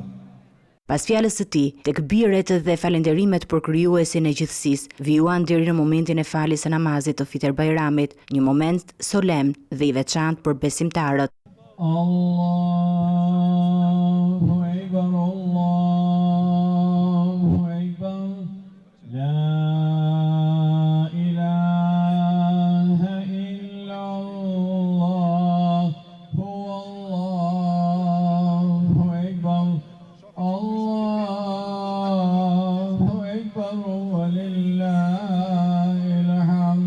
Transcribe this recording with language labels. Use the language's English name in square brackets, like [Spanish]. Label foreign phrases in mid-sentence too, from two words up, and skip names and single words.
[Albanian] Pas fjalës së tij, tekbiret dhe falenderimet për krijuesin e gjithësisë vijuan deri në momentin e faljes së namazit të Fitr Bajramit, një moment solemn dhe i veçantë për besimtarët. [Arabic] الله أكبر، الله أكبر, لا إله إلا الله، الله أكبر، الله أكبر، ولله الحمد.